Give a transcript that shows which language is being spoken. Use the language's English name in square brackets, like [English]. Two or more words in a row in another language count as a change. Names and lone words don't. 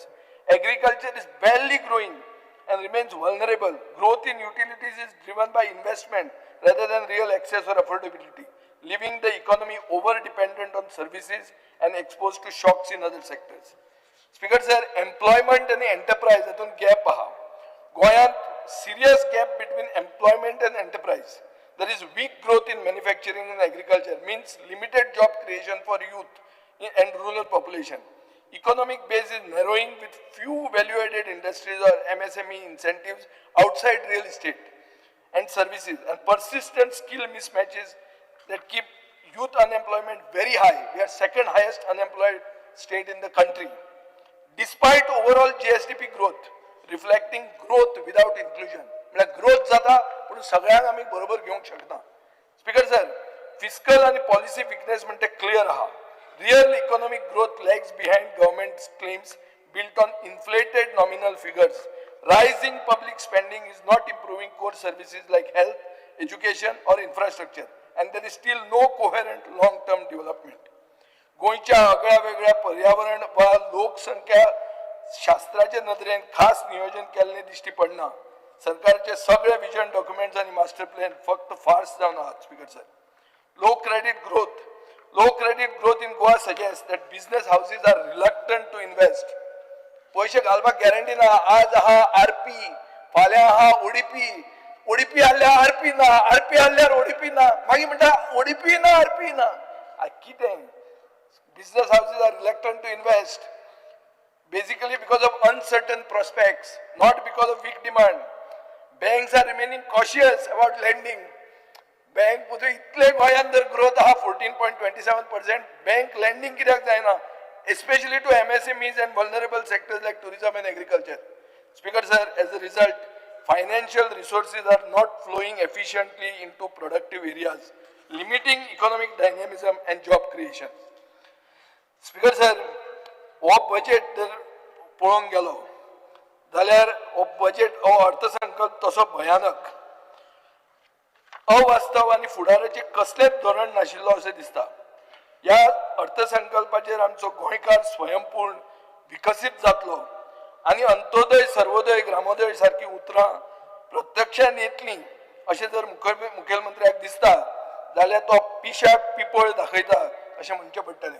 [English] Agriculture is barely growing and remains vulnerable. Growth in utilities is driven by investment rather than real access or affordability, leaving the economy over-dependent on services and exposed to shocks in other sectors. Speaker sir, employment and enterprise हातून gap आहा. गोंयांत serious gap between employment and enterprise. There is weak growth in manufacturing and agriculture, means limited job creation for youth and rural population. Economic base is narrowing with few value-added industries or MSME incentives outside real estate and services, and persistent skill mismatches that keep youth unemployment very high. We are second highest unemployed state in the country. Despite overall GSDP growth, reflecting growth without inclusion. [Konkani] म्हणजे growth जाता पण सगळ्यांक आमी बरोबर घेवंक शकना. [English] Speaker sir, [Konkani] फिस्कल आणि [English] policy weakness [Konkani] म्हणजे क्लियर आहा. [English] Real economic growth lags behind government's claims built on inflated nominal figures. Rising public spending is not improving core services like health, education or infrastructure, and there is still no coherent long-term development. [Konkani] गोंयच्या आगळ्या वेगळ्या पर्यावरण वा लोकसंख्या शास्त्राचे नदरेन खास नियोजन केल्लें दिश्टी पडना. सरकारचे सगळे [English] vision documents [Konkani] आणि [English] master plan [Konkani] फक्त फार्स जावन आहात. [English] Speaker sir, low credit growth in Goa suggests that business houses are reluctant to invest. [Konkani] पैसे घालपाक गॅरंटी ना. आज आहा आरपी, फाल्यां आहा ओडीपी आसल्यार आरपी ना, आरपी आसल्यार ओडीपी ना, मागीर म्हणटा ओडीपी ना आरपी ना. कितें? [English] Business houses are reluctant to invest basically because of uncertain prospects, not because of weak demand. Banks are remaining cautious about lending. [Konkani] Bank पुढे इतले गोंयांत जर ग्रोथ आहा 14.27%, [English] bank lending [Konkani] कित्याक जायना, [English] especially to MSMEs and vulnerable sectors like tourism and agriculture. Speaker sir, as a result, financial resources are not flowing efficiently into productive areas, limiting economic dynamism and job creation. Speaker sir, [Konkani] हो बजेट जर पळोवंक गेलो जाल्यार हो बजेट हो अर्थसंकल्प तसो भयानक, अवास्तव आणि फुडाराचे कसलेच धोरण नाशिल्लो अशें दिसता. ह्या अर्थसंकल्पाचेर आमचो गोंयकार स्वयंपूर्ण विकसीत जातलो आणि अंत्योदय सर्वोदय ग्रामोदय सारकी उतरां प्रत्यक्षान येतलीं अशें जर मुखेलमंत्र्याक दिसता जाल्यार तो पिशाक पिपळ दाखयता अशें म्हणचें पडटलें.